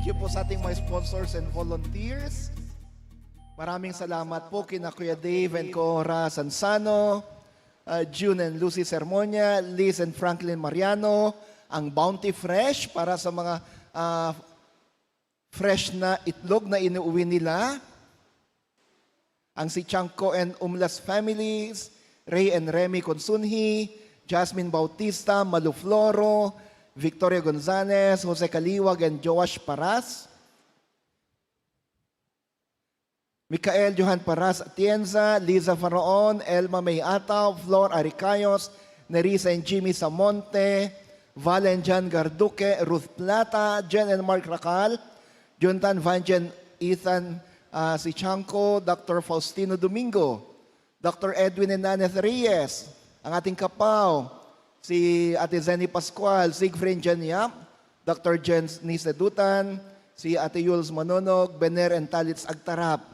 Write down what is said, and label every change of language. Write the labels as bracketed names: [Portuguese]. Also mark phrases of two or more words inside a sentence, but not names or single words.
[Filipino] sa ating mga [English] sponsors and volunteers. [Filipino] Maraming salamat po kina Kuya Dave and Cora Sansano, June and Lucy Sermonia, Liz and Franklin Mariano, ang Bounty Fresh para sa mga fresh na itlog na inuuwi nila, ang si Chanko and Umlas families, Ray and Remy Consunhi, Jasmine Bautista, Malu Floro, Victoria Gonzalez, Jose Kaliwag and Joash Paras, Mikael Johan Paras Atienza, Liza Faraon, Elma May Ataw, Flor Aricayos, Nerissa and Jimmy Samonte, Valen Jan Garduque, Ruth Plata, Jen and Mark Racal, Juntan Vanjen Ethan si Chanko, Dr. Faustino Domingo, Dr. Edwin and Naneth Reyes, ang ating kapaw, si Ate Zenny Pascual, Siegfried Janyap, Dr. Jens Nisedutan, si Ate Yules Manonog, Bener and Talitz Agtarap.